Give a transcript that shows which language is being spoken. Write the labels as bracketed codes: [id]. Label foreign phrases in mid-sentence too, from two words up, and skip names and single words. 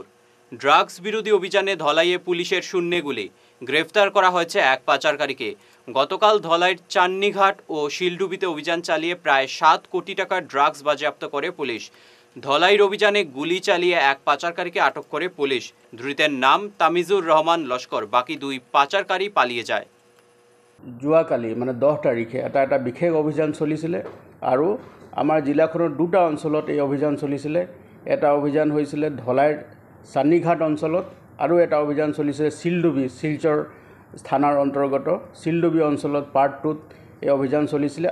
[bn] ড্রাগস বিরোধী অভিযানে ধলাইয়ে পুলিশের শূন্যে গুলি, গ্রেফতার করা হয়েছে এক পাচারকারীকে। গতকাল ধলাইয়ের চান্নিঘাট ও শিলডুবিতে অভিযান চালিয়ে প্রায় 7 কোটি টাকার ড্রাগস বাজেয়াপ্ত করে পুলিশ। ধলাইয়ের অভিযানে গুলি চালিয়ে এক পাচারকারীকে আটক করে পুলিশ। ধৃতের নাম তামিজুর রহমান লস্কর। বাকি 2 পাচারকারী পালিয়ে যায়। [as] যোৱাকালি 10 তাৰিখে এটা বিশেষ অভিযান চলিছিলে আৰু আমাৰ জিলাখনৰ 2টা অঞ্চলত এই অভিযান চলিছিলে। এটা অভিযান হৈছিলে ধলাইৰ চান্নিঘাট অঞ্চলত আৰু এটা অভিযান চলিছিলে শিলডুবি শিলচৰ থানাৰ অন্তৰ্গত শিলডুবি অঞ্চলত পাৰ্ট 2ত এই অভিযান চলিছিলে।